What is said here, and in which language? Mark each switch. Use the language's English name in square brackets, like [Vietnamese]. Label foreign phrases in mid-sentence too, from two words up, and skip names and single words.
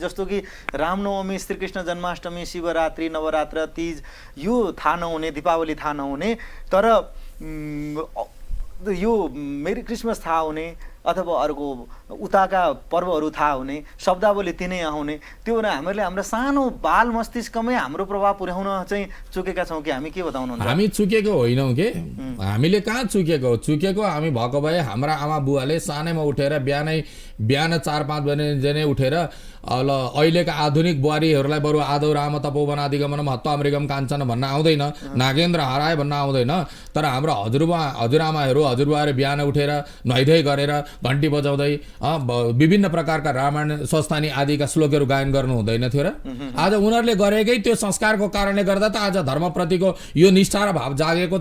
[Nepali] जस्तो कि रामनवमी, श्रीकृष्ण जन्माष्टमी, शिवरात्रि, नवरात्र, तीज यो थाहा नहुने, दीपावली थाहा नहुने, तर यो मेरी क्रिसमस थाहा हुने अथवा अर्को उताका पर्वहरू थाहा हुने, शब्दावली तिनै आउने, त्यो भने हामीले हाम्रो सानो बाल मस्तिष्कमै हाम्रो प्रभाव पुर्याउन चाहिँ चुकेका छौँ कि हामी? के बताउनुहुन्छ? हामी चुकेको होइनौँ के, हामीले कहाँ चुकेको? चुकेको हामी भएको भए हाम्रा आमा बुवाले सानैमा उठेर बिहान 4-5 बजे उठेर अहिलेका आधुनिक बुहारीहरूलाई बरु [Sanskrit] आदौ राम तपो वनादिगमनम हत्वामृगम काञ्चन [Nepali] भन्न आउँदैन, नागेन्द्र हराए भन्न आउँदैन। तर हाम्रो हजुरआमाहरू हजुरबुवाहरू बिहान उठेर नुहाइधुवाइ गरेर घन्टी बजाउँदै विभिन्न प्रकारका रामायण स्वस्थानी आदिका श्लोकहरू गायन गर्नु हुँदैन थियो र? आज उनीहरूले गरेकै त्यो संस्कारको कारणले गर्दा त आज धर्मप्रतिको यो निष्ठा र भाव जागेको छ।